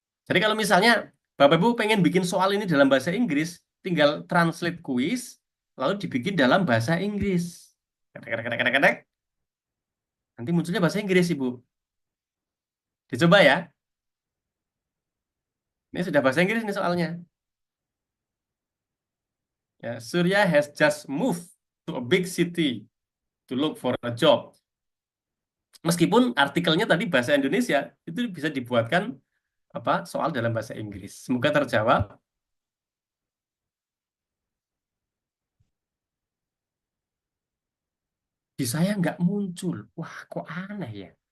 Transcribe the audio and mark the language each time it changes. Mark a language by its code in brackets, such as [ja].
[id] Jadi kalau misalnya Bapak Ibu pengen bikin soal ini dalam bahasa Inggris, tinggal [en] translate quiz, [id] lalu dibikin dalam bahasa Inggris. Ketek, ketek, ketek, ketek, ketek. Nanti munculnya bahasa Inggris, Ibu. Dicoba ya. Ini sudah bahasa Inggris nih soalnya. [en] Ya, Surya has just moved to a big city to look for a job. [id] Meskipun artikelnya tadi bahasa Indonesia, itu bisa dibuatkan apa soal dalam bahasa Inggris. Semoga terjawab. Di saya nggak muncul. Wah, kok aneh ya.